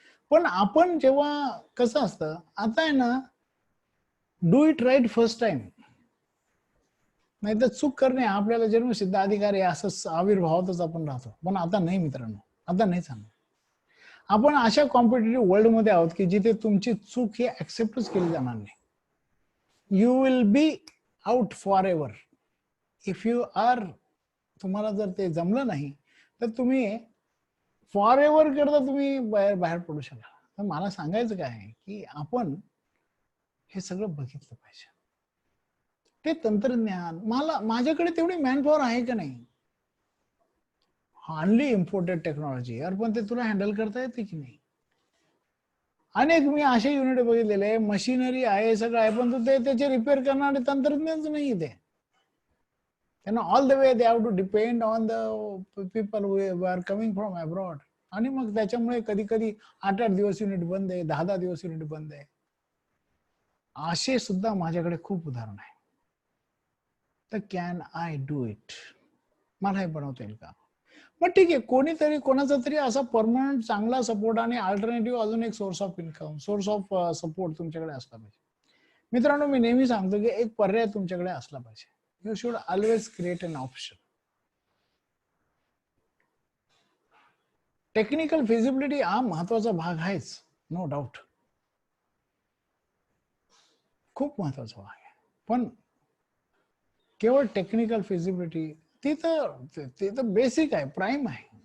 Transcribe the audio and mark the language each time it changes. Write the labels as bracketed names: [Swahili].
[Marathi] पण आपण जेव्हा कसं असतं आता आहे ना, [English] Do it right first time. [Marathi] नाही तर चूक करणे आपल्याला जन्मसिद्ध अधिकार आहे असं आविर्भावातच आपण राहतो. पण आता नाही मित्रांनो, आता नाही चालणार. आपण अशा कॉम्पिटेटिव्ह वर्ल्ड मध्ये आहोत की जिथे तुमची चूक ही ऍक्सेप्टच केली जाणार नाही. [English] You will be out forever if you are. [Marathi] तुम्हाला जर ते जमलं नाही तर तुम्ही फॉर एव्हर करता तुम्ही बाहेर पडू शकाल. तर मला सांगायचं काय आहे की आपण हे सगळं बघितलं पाहिजे. ते तंत्रज्ञान माझ्याकडे तेवढी मॅनपॉवर आहे का नाही, हार्डली इम्पोर्टेड टेक्नॉलॉजी यार, पण ते तुला हँडल करता येते की नाही. अनेक मी असे युनिट बघितलेले, मशिनरी आहे सगळं आहे, पण ते त्याचे रिपेअर करणारे तंत्रज्ञानच नाही ते. त्यांना [English] All the way they have to depend on the people who are coming from abroad. [Marathi] आणि मग त्याच्यामुळे कधी कधी 8-8 दिवस युनिट बंद आहे, 10-10 दिवस युनिट बंद आहे. असे सुद्धा माझ्याकडे खूप उदाहरण आहे. तर [English] can I do it, [Marathi] मला हे बनवता येईल का. मग ठीक आहे, कोणीतरी कोणाचा तरी असा परमनंट चांगला सपोर्ट आणि अल्टरनेटिव्ह अजून एक source of income, source of support तुमच्याकडे असला पाहिजे. मित्रांनो, मी नेहमी सांगतो की एक पर्याय तुमच्याकडे असला पाहिजे. [English] You should always create an option. [Marathi] Technical feasibility हा महत्वाचा भाग आहेच, [English] no doubt, [Marathi] खूप महत्वाचा भाग आहे. पण केवळ टेक्निकल फिजिबिलिटी ती तर बेसिक आहे, प्राईम आहे.